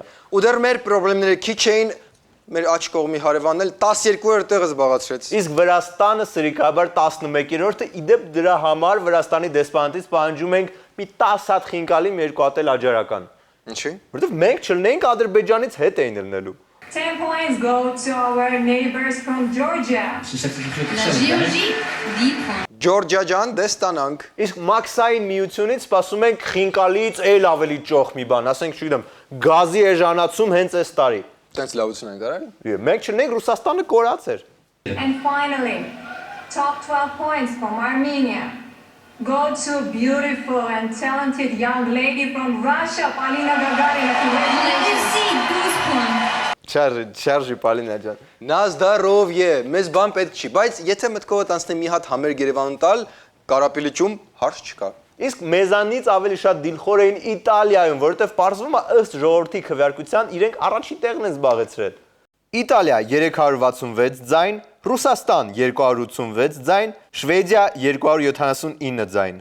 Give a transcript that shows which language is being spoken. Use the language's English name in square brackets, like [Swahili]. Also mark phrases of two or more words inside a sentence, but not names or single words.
[Armenian] Ու դեռ մեր խնդիրները քիչ էին, մեր աջ կողմի հարևանն էլ 12-րդ տեղը զբաղեցրեց։ Իսկ Վրաստանը սրիկաբար 11-րդը, իդեպ դրա համար Վրաստանի դեսպանատից պահանջում ենք մի 10 հատ խինկալի, մի երկու հատ էլ աջարական։ Ինչի՞։ Որովհետև մենք չլինենք Ադրբեջանից հետ էին ելնելու։ [English] 10 points go to our neighbors from Georgia. [Armenian] Ջորջիա ջան, դե ստանանք։ Իսկ Մաքսային միությունից սպասում ենք խինկալից էլ ավելի ճոխ մի բան, ասենք, չգիտեմ, գազի էժանացում հենց այս տարի։ Տենց լավություն ենք արել։ Մենք չլինենք Ռուսաստանը կորած էր։ [English] And finally, top 12 points from Armenia go to beautiful and talented young lady from Russia, Polina Gagarina. [Armenian] Չարժի Պալինա ջան։ Նազդարով է, մեզ բան պետք չի, բայց եթե մտքովդ անցնի մի հատ համերգ Երևանում տալ, Կարապիլիչում հարց չկա։ Իսկ մեզանից ավելի շատ դիլխոր էին Իտալիայում, որովհետև պարզվում է ըստ ժողովրդի քվեարկության իրենք առաջին տեղն են զբաղեցրել։ Իտալիա 366 ձայն, Ռուսաստան 286 ձայն, Շվեդիա 279 ձայն։